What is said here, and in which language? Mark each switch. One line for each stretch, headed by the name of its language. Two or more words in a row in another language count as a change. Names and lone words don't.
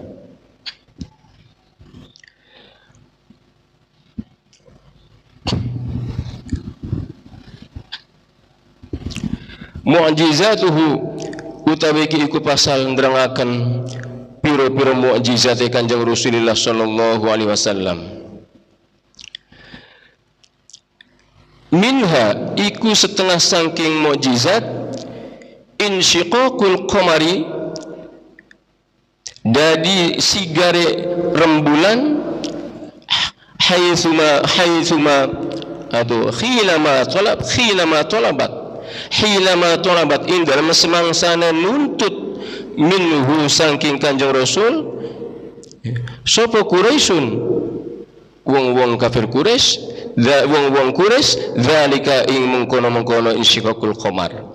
Javanese: Mu'jizatuhu utawi iki iku pasal nerangaken pira-pira mukjizat Kanjeng Rasulullah
Arabic: صلى الله عليه وسلم.
Javanese: Minha iku setengah saking mukjizat
Arabic: انشقاق القمر,
Javanese: dadi sigare rembulan, haitsuma atau khilama talabat in dalam semangsana nuntut minhu saking Kanjeng Rasul sapa Quraisyun, wong-wong kafir Quraisy, wong-wong Quraisy, zalika ing mengkono-mengkono
Arabic: انشقاق القمر.